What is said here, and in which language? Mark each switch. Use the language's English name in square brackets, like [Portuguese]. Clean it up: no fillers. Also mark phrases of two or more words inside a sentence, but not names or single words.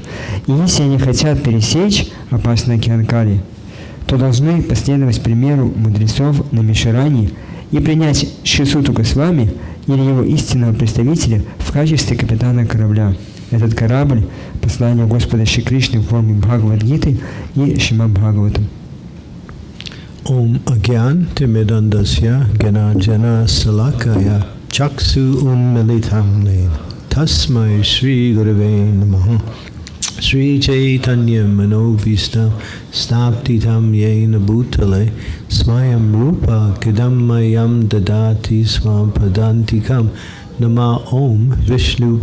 [Russian] И если они хотят пересечь опасный океан Кали, то должны последовать примеру мудрецов на Мишаране и принять Шри Сутту Госвами или его истинного представителя в качестве капитана корабля. Этот корабль – послание Господа Шри Кришны в форме Бхагавад-гиты и Шримад Бхагаватам. [Sanskrit] ॐ अज्ञान तिमिरान्धस्य ज्ञानाञ्जन शलाकया चक्षु उन्मीलितं तस्मै श्री गुरवे नमः. श्री चैतन्य मनोऽभीष्टं स्थापितं येन भूतले स्वयं रूपः कदा मह्यं ददाति स्व पदान्तिकम् नम ॐ विष्णु